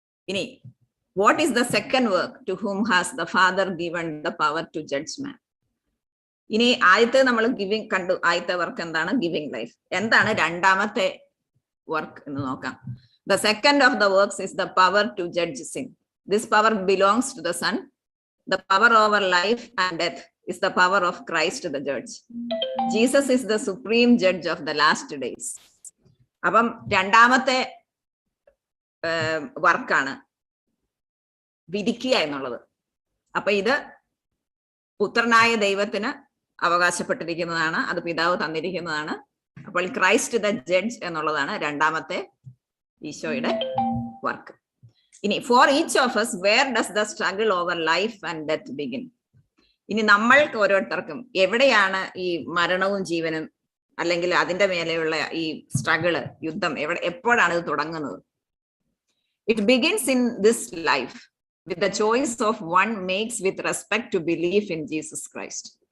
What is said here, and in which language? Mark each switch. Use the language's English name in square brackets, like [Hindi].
[Malayalam] ഇനി [English] What is the second work to whom has the father given the power to judge man? [Malayalam] ഇനി ആദ്യത്തെ നമ്മൾ giving കണ്ടു. ആദ്യത്തെ വർക്ക് എന്താണ്? Giving life. എന്താണ് രണ്ടാമത്തെ വർക്ക് എന്ന് നോക്കാം. [English] The second of the works is the power to judge sin. This power belongs to the son. The power over life and death is the power of Christ the judge. Jesus is the supreme judge of the last days. [Malayalam] അപ്പം രണ്ടാമത്തെ വർക്കാണ് വിധിക്കുക എന്നുള്ളത്. അപ്പൊ ഇത് പുത്രനായ ദൈവത്തിന് അവകാശപ്പെട്ടിരിക്കുന്നതാണ്, അത് പിതാവ് തന്നിരിക്കുന്നതാണ്. അപ്പോൾ ക്രൈസ്റ്റ് ദ ജഡ്ജ് എന്നുള്ളതാണ് രണ്ടാമത്തെ ഈശോയുടെ വർക്ക്. ഇനി [English] For each of us where does the struggle over life and death begin? [Malayalam] ഇനി നമ്മൾക്ക് ഓരോരുത്തർക്കും എവിടെയാണ് ഈ മരണവും ജീവനും അല്ലെങ്കിൽ അതിന്റെ മേലെയുള്ള ഈ സ്ട്രഗിള്, യുദ്ധം എപ്പോഴാണ് ഇത് തുടങ്ങുന്നത്? [English] It begins in this life with the choice of one makes with respect to belief in Jesus Christ.